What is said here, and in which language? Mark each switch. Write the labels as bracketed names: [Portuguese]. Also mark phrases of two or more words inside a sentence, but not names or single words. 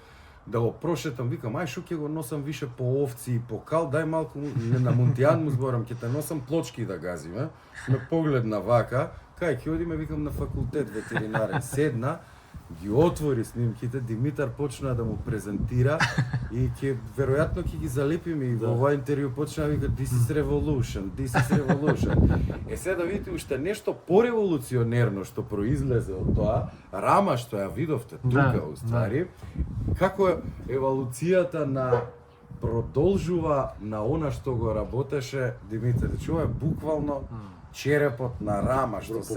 [Macedonian] Да го прошетам, викам, ај шо ќе го носам више по овци и по кал, дај малку на Мунтијан му зборам, ќе те носам плочки да газиме. Ме погледна вака, кај ќе одиме, викам, на факултет ветеринарен. Седна, ги отвори снимките, Димитар почна да му презентира и веројатно ќе ги залепиме и во овој интервју почна да вика [English] this is revolution. [Macedonian] Се да видите уште нешто пореволуционерно што произлезе од тоа, рама што ја видовте тука уствари, како еволуцијата на продолжува на она што го работеше Димитар. Ова е буквално черепот на Рама што се